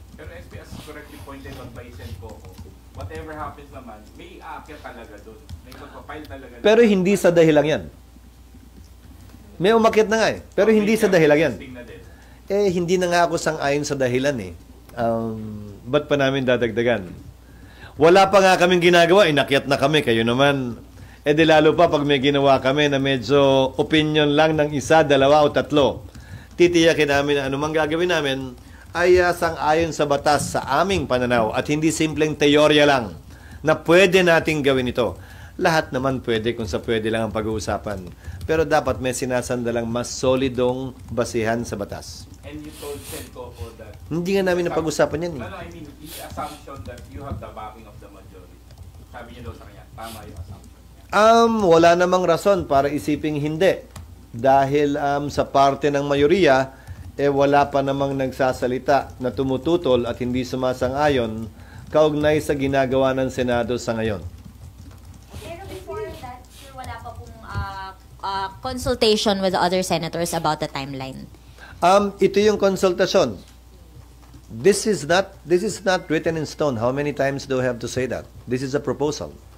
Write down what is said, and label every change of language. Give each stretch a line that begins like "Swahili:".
English: Pero SP, as correctly pointed out by Sen Coco,
Filipino: whatever happens naman, may aakyat talaga doon. May magpapile talaga. Pero hindi sa dahilan yan. May umakyat na nga eh. Pero hindi sa dahilan yan. Testing na din. Eh, hindi na nga ako sang-ayon sa dahilan eh. Ba't pa namin dadagdagan? Wala pa nga kaming ginagawa, inakyat na kami. Kayo naman, eh di lalo pa pag may ginawa kami na medyo opinion lang ng isa, dalawa o tatlo. Titiyakin namin na anumang gagawin namin ay sang-ayon sa batas sa aming pananaw at hindi simpleng teorya lang na pwede nating gawin ito. Lahat naman pwede kung sa pwede lang ang pag-uusapan. Pero dapat may sinasandalang mas solidong basihan sa batas.
English: And you told Sencoco that...
Filipino: Hindi nga namin napag-usapan yan eh.
English: No, I mean, the assumption that you have the backing of the majority.
Filipino: Sabi niya daw sa kanya, tama yung assumption niya. Wala namang rason para isiping hindi. Dahil sa parte ng mayoriya, wala pa namang nagsasalita na tumututol at hindi sumasang-ayon kaugnay sa ginagawa ng Senado sa ngayon.
English: Pero before that, sir, wala pa pong consultation with the other senators about the timeline.
Filipino: Ito yung konsultasyon.
English: This is not written in stone. How many times do I have to say that? This is a proposal.